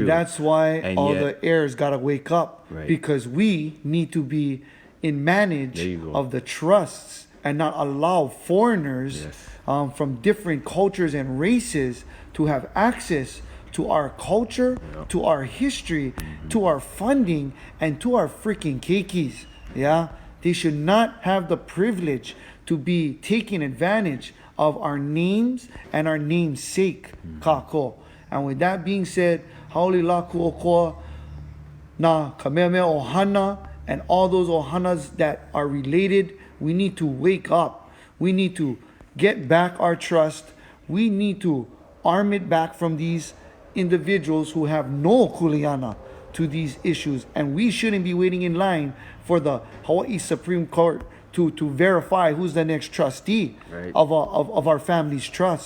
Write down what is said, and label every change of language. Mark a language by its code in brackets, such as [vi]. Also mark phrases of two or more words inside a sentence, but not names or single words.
[en] And that's why the heirs gotta wake up, because we need to be in manage of the trusts and not allow foreigners from different cultures and races to have access to our culture, to our history, to our funding, and to our freaking keikis. They should not have the privilege to be taking advantage of our names and our namesake, Kako. And with that being said, [haw] haole la Kuokoa na Kamehameha Ohana [en] and all those Ohanas that are related, we need to wake up. We need to get back our trust. We need to arm it back from these individuals who have no kuleana to these issues. And we shouldn't be waiting in line for the Hawaii Supreme Court to verify who's the next trustee of our family's trust.